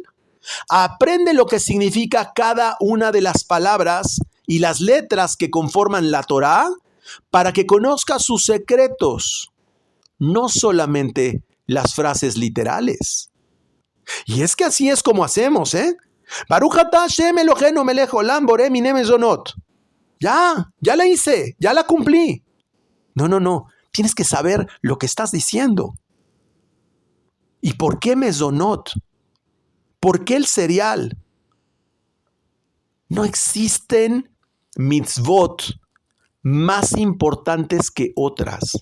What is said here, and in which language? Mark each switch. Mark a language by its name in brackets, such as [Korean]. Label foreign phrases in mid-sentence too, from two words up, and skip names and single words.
[Spanish] Aprende lo que significa cada una de las palabras y las letras que conforman la Torá para que conozcas sus secretos, no solamente las frases literales. Y es que así es como hacemos, [Hebrew] ברוך אתה השם אלוהינו מלך עולם בורא מיני מזונות. [Spanish] Ya la hice, ya la cumplí. No. Tienes que saber lo que estás diciendo. ¿Y por qué mezonot? ¿Por qué el cereal? No existen mitzvot más importantes que otras.